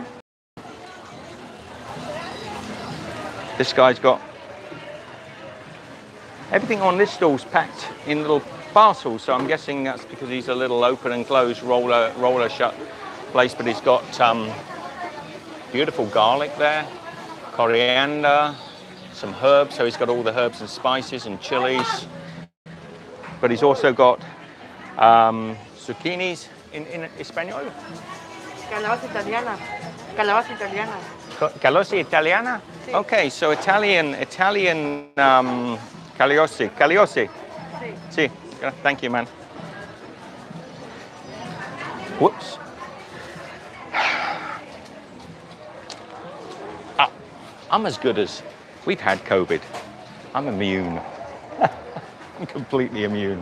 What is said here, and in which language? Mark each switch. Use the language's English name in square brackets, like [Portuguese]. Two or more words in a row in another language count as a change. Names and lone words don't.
[English] This guy's got everything on this stall's packed in little parcels, so I'm guessing that's because he's a little open and closed roller shut place, but he's got beautiful garlic there, coriander, some herbs, so he's got all the herbs and spices and chilies, but he's also got zucchinis in Espanol. [Spanish] Calabaza italiana. Calabaza italiana. Calabaza italiana? Sí. [English] Okay, so Italian cagliossi. Sí. Sí. Thank you, man. Whoops. I'm as good as, we've had COVID. I'm immune. I'm completely immune.